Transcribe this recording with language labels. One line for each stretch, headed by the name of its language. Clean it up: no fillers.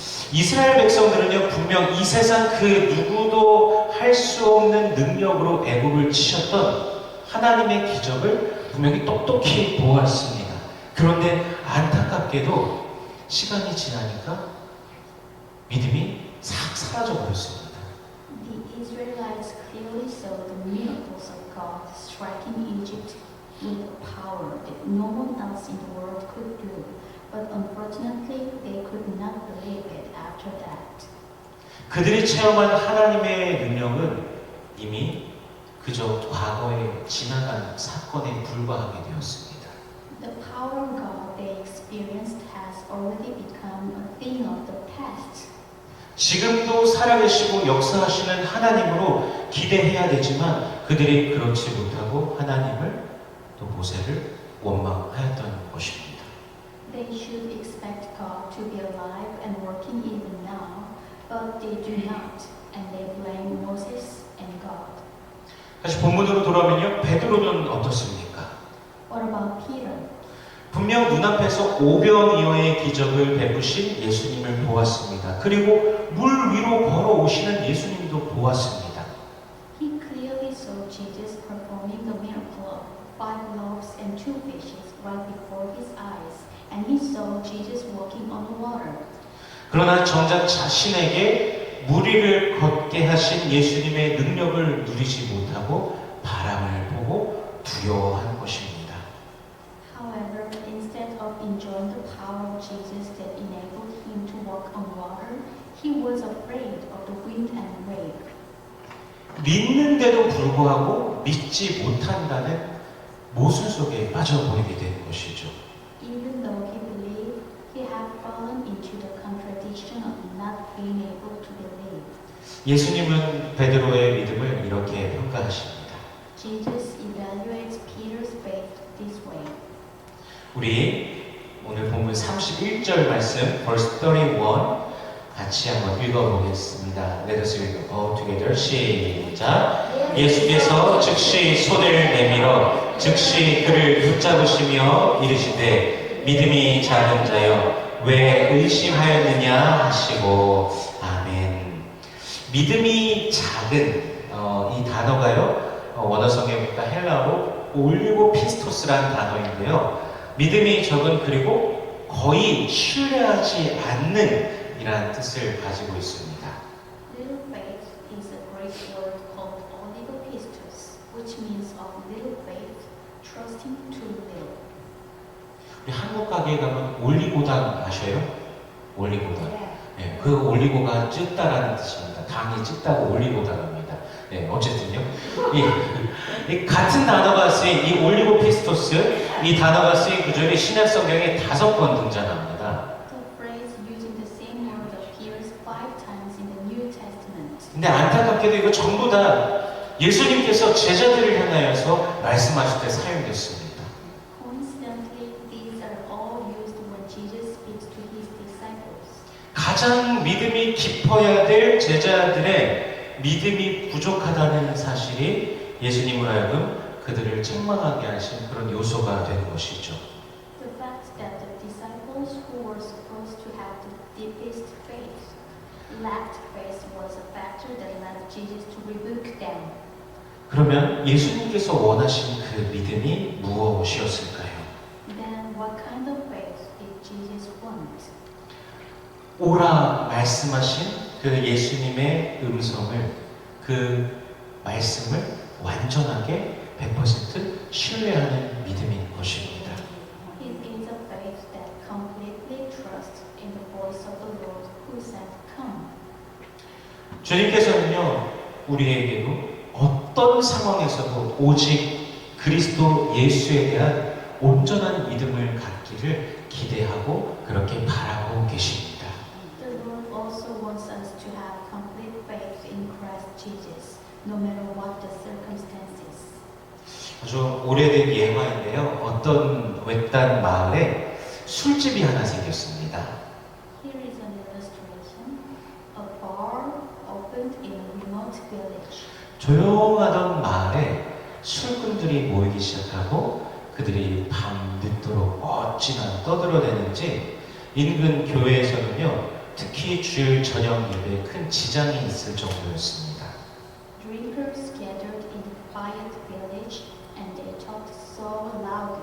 Korean: 이스라엘 백성들은요, 분명 이 세상 그 누구도 할 수 없는 능력으로 애굽을 치셨던 하나님의 기적을 분명히 똑똑히 보았습니다. 그런데 안타깝게도 시간이 지나니까 믿음이 싹 사라져 버렸습니다.
English: The Israelites clearly saw the miracles of God striking Egypt with a power that no one else in the world could do. But unfortunately, they could not believe it after that.
Korean: 그들이 체험한 하나님의 능력은 이미 그저 과거에 지나간 사건에 불과하게 되었습니다.
English: The power of God they experienced has already become a thing of the past.
Korean: 지금도 살아계시고 역사하시는 하나님으로 기대해야 되지만 그들이 그렇지 못하고 하나님을 또 모세를 원망하였던 것입니다.
English: They should expect God to be alive and working even now, but they do not, and they blame Moses and God.
Korean: 다시 본문으로 돌아오면요, 베드로는 어떻습니까?
English: What about Peter?
Korean: 분명 눈앞에서 오병이어의 기적을 베푸신 예수님을 보았습니다. 그리고 물 위로 걸어오시는 예수님도 보았습니다.
English: He clearly saw Jesus performing the miracle of 5 loaves and 2 fishes right before his eyes, and he saw Jesus walking on the water.
Korean: 그러나 정작 자신에게 무리를 걷게 하신 예수님의 능력을 누리지 못하고 바람을 보고 두려워한 것입니다.
English: However, instead of enjoying the power of Jesus that enabled him to walk on water, he was afraid of the wind and wave.
Korean: 믿는데도 불구하고 믿지 못한다는 모순 속에 빠져버리게 되는 것이죠.
English: Even though he believed, he had fallen into the contradiction of not being able to believe.
Korean: 예수님은 베드로의 믿음을 이렇게 평가하십니다.
English: Jesus evaluates Peter's faith this way.
Korean: 우리 오늘 본문 31절 말씀
English: verse 31
Korean: 같이 한번 읽어보겠습니다.
English: Let us read all together.
Korean: 시작. 예수께서 즉시 손을 내밀어 즉시 그를 붙잡으시며 이르시되 믿음이 작은 자여 왜 의심하였느냐 하시고 아멘. 믿음이 작은 이 단어가요 원어성에 보니까 헬라어로 올리고 피스토스라는 단어인데요. 믿음이 적은 그리고 거의 신뢰하지 않는 이라는 뜻을 가지고 있습니다.
English: Little faith is a Greek word called oligopistos, which means of little faith, trusting too little.
Korean: 우리 한국 가게에 가면 올리고당 아셔요? 올리고당. 네, 그 올리고가 ጭ다라는 뜻입니다. 당이 ጭ다고 올리고당입니다. 네, 어쨌든요. 이 같은 단어가 쓰인 이 올리고 피스토스 이 단어가 쓰인 구절이 신약 성경에 5번 등장합니다.
English: The phrase using the same word appears 5 times in the New Testament.
Korean: 근데 안타깝게도 이거 전부 다 예수님께서 제자들을 향하여서 말씀하실 때 사용됐습니다.
English: Coincidentally, these are all used when Jesus speaks to his disciples.
Korean: 가장 믿음이 깊어야 될 제자들의 믿음이 부족하다는 사실이 예수님을 하여금 그들을 책망하게 하신 그런 요소가 된 것이죠.
English: The fact that the disciples who were supposed to have the deepest faith lacked faith was a factor that led Jesus to rebuke them.
Korean: 그러면 예수님께서 원하신 그 믿음이 무엇이었을까요?
English: Then what kind of faith did Jesus want?
Korean: 오라 말씀하신 그 예수님의 음성을 그 말씀을 완전하게 100% 신뢰하는 믿음인 것입니다.
English: It is a faith that completely trusts in the voice of the Lord who said, "Come."
Korean: 주님께서는요 우리에게도 어떤 상황에서도 오직 그리스도 예수에 대한 온전한 믿음을 갖기를 기대하고 그렇게 바라고 계십니다.
English: The Lord also wants us to have complete faith in Christ Jesus, no matter what the circumstances.
Korean: 아주 오래된 예화인데요. 어떤 외딴 마을에 술집이 하나 생겼습니다.
English: Here is an illustration. A bar opened in a remote village.
Korean: 조용하던 마을에 술꾼들이 모이기 시작하고 그들이 밤 늦도록 어찌나 떠들어대는지 인근 교회에서는요 특히 주일 저녁 예배에 큰 지장이 있을 정도였습니다.
English: Drinkers gathered in the quiet village and they talked so loud